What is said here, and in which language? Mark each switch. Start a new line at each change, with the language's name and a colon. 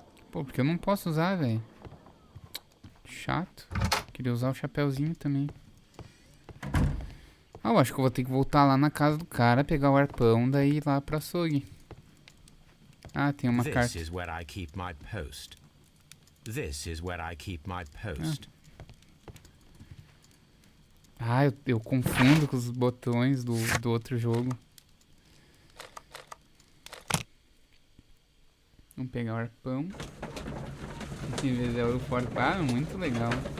Portuguese: Pô, porque eu não posso usar, velho. Chato. Queria usar o chapéuzinho também. Ah, eu acho que eu vou ter que voltar lá na casa do cara, pegar o arpão, daí ir lá pro açougue. Ah, tem uma
English: This
Portuguese: carta.
English: is where I keep my post. This is where I keep my post.
Portuguese: Ah, eu confundo com os botões do outro jogo. Vamos pegar o arpão. Em vez de ouro forte. Ah, muito legal.